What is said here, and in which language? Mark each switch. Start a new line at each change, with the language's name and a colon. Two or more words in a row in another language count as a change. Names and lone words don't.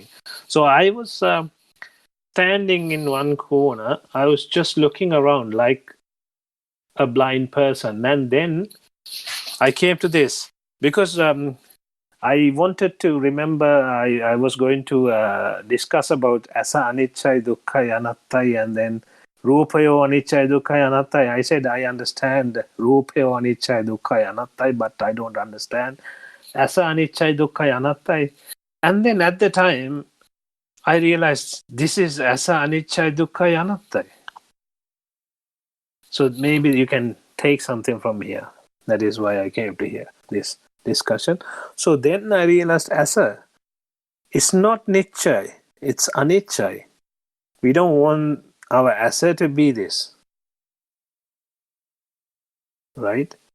English: So I was standing in one corner. I was just looking around like a blind person. And then I came to this because I wanted to remember I was going to discuss about
Pali: asa anicca dukkha anatta
English: and then
Pali: rupayo anicca dukkha anatta.
English: I said I understand
Pali: rupayo anicca dukkha anatta,
English: but I don't understand
Pali: asa anicca dukkha anatta.
English: And then at the time I realized this is
Pali: asa anicca dukkha anatta.
English: So maybe you can take something from here. That is why I came to here this discussion. So then I realized asa. It's not nichai, it's anichai. We don't want our asa to be this, right?